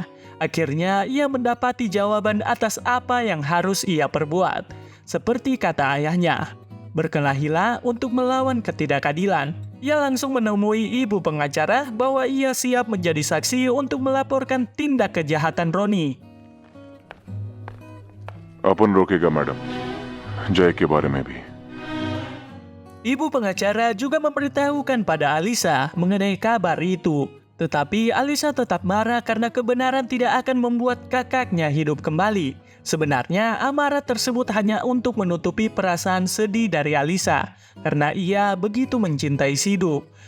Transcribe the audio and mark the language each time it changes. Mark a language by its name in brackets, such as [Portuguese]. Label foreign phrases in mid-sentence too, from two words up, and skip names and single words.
[Indonesian] Akhirnya ia mendapati jawaban atas apa yang harus ia perbuat. Seperti kata ayahnya, berkelahilah untuk melawan ketidakadilan. Ia langsung menemui ibu pengacara bahwa ia siap menjadi saksi untuk melaporkan tindak kejahatan Roni. [Hindi] अपन रोकेगा मैडम, जय के बारे में भी। [Indonesian] Ibu pengacara juga memberitahukan pada Alisa mengenai kabar itu. Tetapi Alisa tetap marah karena kebenaran tidak akan membuat kakaknya hidup kembali. Sebenarnya amarah tersebut hanya untuk menutupi perasaan sedih dari Alisa karena ia begitu mencintai Sidu.